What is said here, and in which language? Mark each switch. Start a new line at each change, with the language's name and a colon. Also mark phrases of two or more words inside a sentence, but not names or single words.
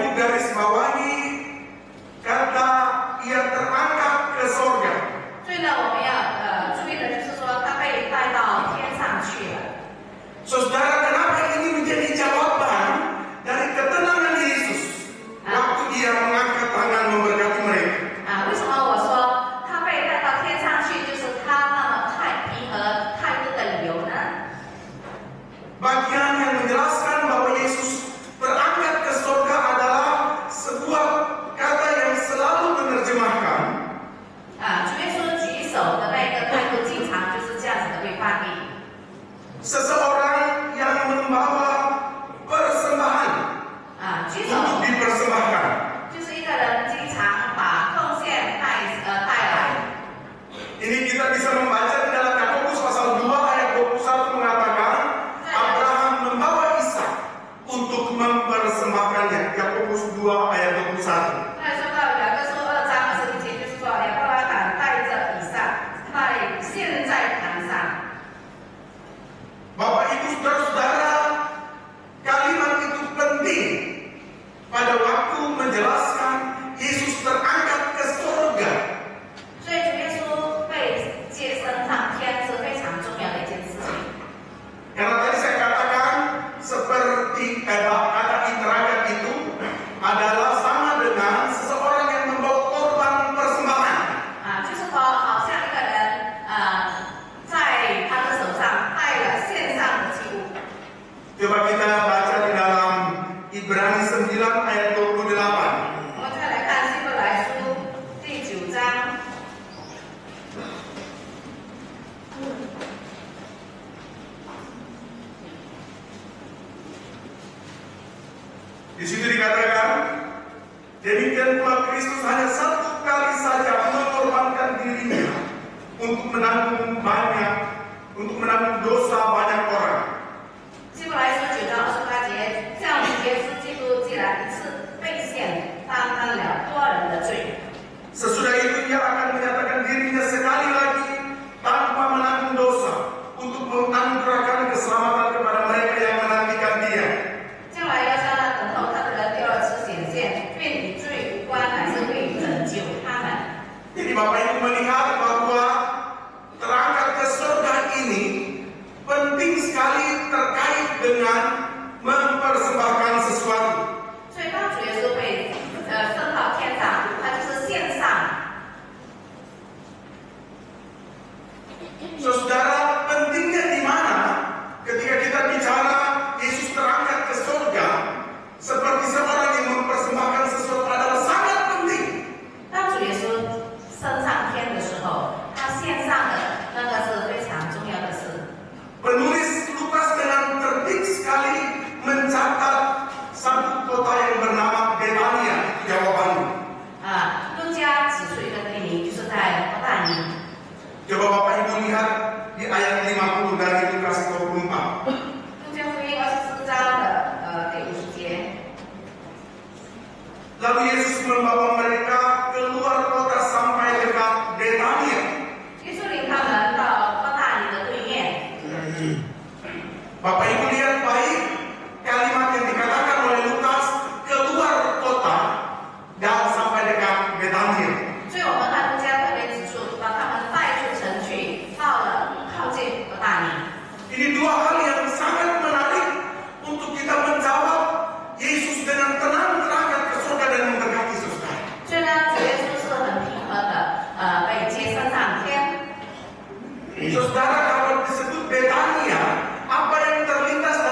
Indonesian: menggarisbawahi kata ia terangkat ke sorga.
Chinese: 所以呢，我们要注意的就是说，他被带到天上去了。
Indonesian: Saudara, kenapa ini menjadi jawaban dari ketenangan Yesus waktu dia mengangkat tangan memberkati mereka?
Chinese: 为什么我说他被带到天上去，就是他那么太平和太多的理由呢？
Indonesian: Bagian yang menjelaskan bahwa Yesus terangkat ke surga adalah sebuah kata yang selalu menerjemahkan
Chinese: 主耶稣举手的那个态度，经常就是这样子的被翻译。
Indonesian: seseorang yang membawa persembahan
Chinese: 举手
Indonesian: untuk dipersembahkan.
Chinese: 就是一个人经常把奉献带来。
Indonesian: Ini kita bisa membaca di dalam Yakobus pasal 2 ayat 21 mengatakan Abraham membawa Ishak untuk mempersembahkannya. Yakobus 2 ayat 21.
Chinese: 那说到雅各书2章21节，就是说亚伯拉罕带着以撒在献在坛上。
Indonesian: Bapak Ibu Saudara-saudara, kalimat itu penting pada waktu menjelaskan Yesus terangkat ke surga.
Chinese: 所以主耶稣被接升上天是非常重要的一件事情。
Indonesian: Karena tadi saya katakan seperti kata terangkat itu adalah sama dengan seseorang yang membawa korban persembahan.
Chinese: 就是说，好像一个人在他的手上带了献上的祭物。
Indonesian: Coba kita baca di dalam Ibrani 9 ayat 28.
Chinese: 我们再来看希伯来书第9章。
Indonesian: Di situ dikatakan, demikian pula Kristus hanya satu kali saja mengorbankan dirinya untuk menanggung dosa banyak orang.
Chinese: 希伯来书9章28节，像耶稣基督既然一次被献，担当了多人的罪。
Indonesian: Sesudah itu ia akan menyatakan dirinya sekali lagi tanpa menanggung dosa untuk menganugerahkan keselamatan kepada mereka yang menantikan dia.
Chinese: 将来要向那等候他的人第二次显现，便与罪无关，乃是为拯救他们。
Indonesian: Jadi Bapak Ibu melihat bahwa terangkat ke surga ini penting sekali terkait dengan mempersembahkan sesuatu.
Chinese: 所以当主耶稣被升到天上，他就是献上。
Indonesian: Saudara, pentingnya di mana ketika kita bicara Yesus terangkat ke surga seperti seorang yang mempersembahkan sesuatu adalah sangat penting.
Chinese: 当主耶稣升上天的时候，他献上的那个是非常重要的事。
Indonesian: Penulis Lukas dengan tertib sekali mencatat satu kota yang bernama Betania, itu jawabannya.
Chinese: 路加指出一个地名，就是在伯大尼。
Indonesian: Coba Bapak Ibu lihat di ayat 50 dari Lukas 24.
Chinese: 路加福音24章的第50节。
Indonesian: Lalu Yesus membawa mereka keluar kota sampai dekat Betania.
Chinese: 耶稣领他们到伯大尼的对面。
Indonesian: Bapak Ibu lihat baik kalimat yang dikatakan oleh Lukas, keluar kota dan sampai dekat Betania.
Chinese: 所以我们看路加特别指出，把他们带出城去，到了靠近伯大尼。
Indonesian: Ini dua hal yang sangat menarik untuk kita menjawab Yesus dengan tenang terangkat ke surga dan memberkati saudara.
Chinese: 所以呢，主耶稣是很平和的，被接升上天。
Indonesian: Saudara, kalau disebut Betania, apa yang terlintas